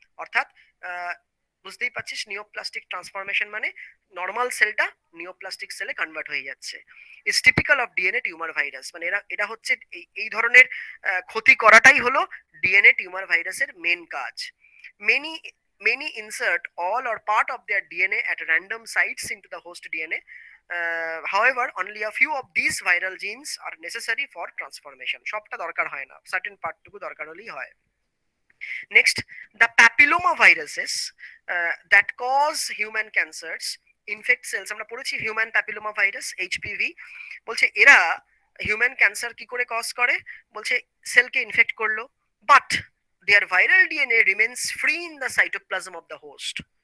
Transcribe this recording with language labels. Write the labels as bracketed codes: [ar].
[bn] অর্থাৎ বুঝতেই পারছিস, নিওপ্লাস্টিক ট্রান্সফরমেশন মানে নর্মাল সেলটা নিওপ্লাস্টিক সেলে কনভার্ট হয়ে যাচ্ছে। [en] is typical of DNA tumour virus, [bn] মানে এটা হচ্ছে এই ধরনের ক্ষতি করাটাই হলো ডিএনএ টিউমার ভাইরাসের মেন কাজ। [en] Many insert all or part of their DNA at random sites into the host DNA. however only a few of these viral genes are necessary for transformation. [bn] সবটা দরকার হয় না, certain part টুকু দরকার হলেই হয়। [en] Next, the papilloma viruses that cause human cancers infect cells. [bn] আমরা পড়েছি হিউম্যান প্যাপিলোমা ভাইরাস এইচপিভি। বলছে এরা হিউম্যান ক্যান্সার কি করে কজ করে, বলছে সেলকে ইনফেক্ট করলো, [en] But their viral DNA remains free in the cytoplasm of the host.